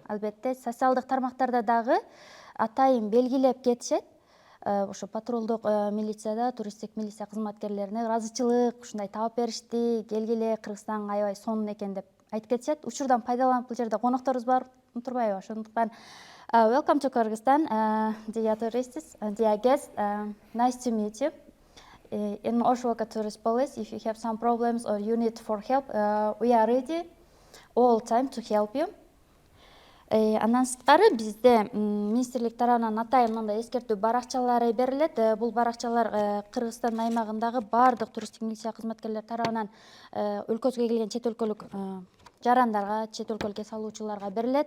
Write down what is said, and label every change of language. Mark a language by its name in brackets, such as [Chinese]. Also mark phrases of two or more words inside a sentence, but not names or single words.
[Kyrgyz] албетте социалдык тармактарда дагы атайын белгилеп кетишет. Ошо патрулдук милицияда, туристтик милиция кызматкерлерине ыраазычылык ушундай таап беришти, келгиле Кыргызстан аябай сонун экен деп айтып кетишет. Учурдан пайдаланып бул жерде конокторубуз бар турбайбы? [English] Ошондуктан welcome to Kyrgyzstan, dear tourists, dear guests, nice to meet you. In Oshoka Tourist Police, if you have some problems or you need for help, we are ready all time to help you. [Kyrgyz] Андан сырткары бизде министрлик тарабынан атайын мындай эскертүү баракчалары берилет. Бул баракчалар Кыргызстан аймагындагы баардык туристтик милиция кызматкерлери тарабынан өлкөбүзгө келген чет өлкөлүк жарандарга, чет өлкөлүк эс алуучуларга берилет.